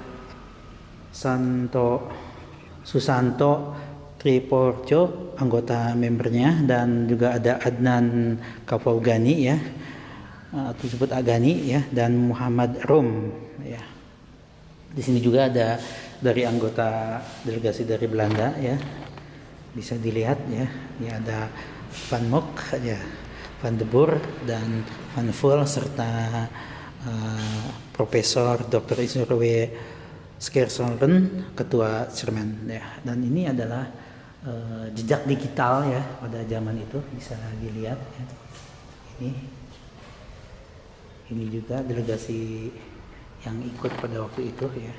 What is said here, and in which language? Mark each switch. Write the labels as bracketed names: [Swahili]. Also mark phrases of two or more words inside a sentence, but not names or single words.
[Indonesian] Susanto Triporjo, anggota membernya, dan juga ada Adnan Kapogani ya, atau disebut Agani ya, dan Muhammad Rum ya. Di sini juga ada dari anggota delegasi dari Belanda ya, bisa dilihat ya. Ini ada Van Mok ya, Van de Boer dan Van Vul serta Profesor Dr. Insinyur W. Skersonren, ketua Cermen ya. Dan ini adalah jejak digital ya pada zaman itu, bisa dilihat ya. Ini juga delegasi yang ikut pada waktu itu ya.